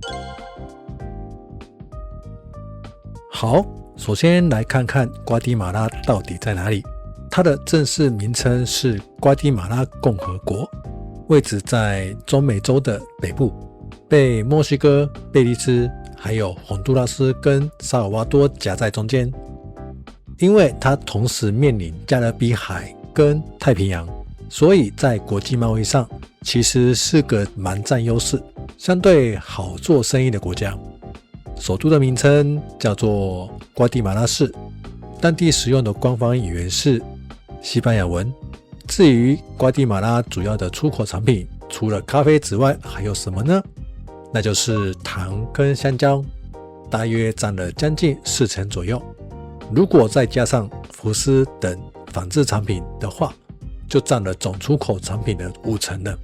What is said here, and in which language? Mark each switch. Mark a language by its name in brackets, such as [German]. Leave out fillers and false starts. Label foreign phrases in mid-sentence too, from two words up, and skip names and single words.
[Chinese] 好，首先來看看瓜地馬拉到底在哪裡。它的正式名稱是瓜地馬拉共和國，位置在中美洲的北部，被墨西哥、貝利茲還有洪都拉斯跟薩爾瓦多夾在中間。因為它同時面臨加勒比海跟太平洋，所以在國際貿易上其實是個蠻佔優勢、相對好做生意的國家。首都的名稱叫做瓜地馬拉市，當地使用的官方語言是西班牙文。至於瓜地馬拉主要的出口產品，除了咖啡之外還有什麼呢？那就是糖跟香蕉，大約占了將近40%左右。如果再加上服飾等紡織產品的話，就占了總出口產品的50%了。